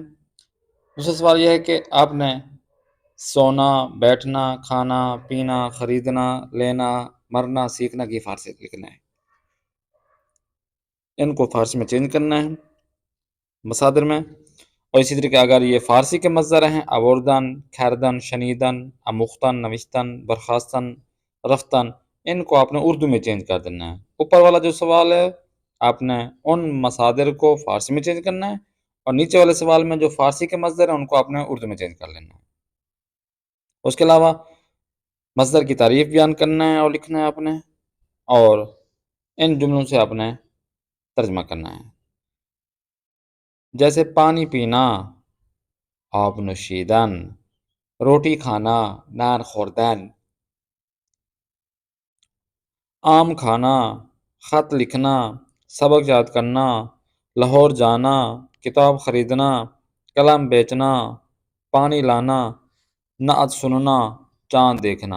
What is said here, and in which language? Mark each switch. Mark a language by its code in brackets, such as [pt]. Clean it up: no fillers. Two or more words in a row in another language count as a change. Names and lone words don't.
[ur] دوسرا سوال یہ ہے کہ آپ نے سونا، بیٹھنا، کھانا، پینا، خریدنا، لینا، مرنا، سیکھنا کی فارسی لکھنا ہے. ان کو فارسی میں چینج کرنا ہے مصادر میں. اور اسی طریقے اگر یہ فارسی کے مصدر ہیں [fa] آوردن، کھردن، شنیدن، اموختن، نوشتن، برخاستن، رفتن، [ur] ان کو آپ نے اردو میں چینج کر دینا ہے. اوپر والا جو سوال ہے آپ نے ان مصادر کو فارسی میں چینج کرنا ہے، اور نیچے والے سوال میں جو فارسی کے مصدر ہیں ان کو آپ نے اردو میں چینج کر لینا ہے. اس کے علاوہ مصدر کی تعریف بیان کرنا ہے اور لکھنا ہے آپ نے، اور ان جملوں سے آپ نے ترجمہ کرنا ہے، جیسے پانی پینا، [fa] آب نوشیدن، [ur] روٹی کھانا، [fa] نان خوردن، [ur] آم کھانا، خط لکھنا، سبق یاد کرنا، لاہور جانا، کتاب خریدنا، قلم بیچنا، پانی لانا، نعت سننا، چاند دیکھنا۔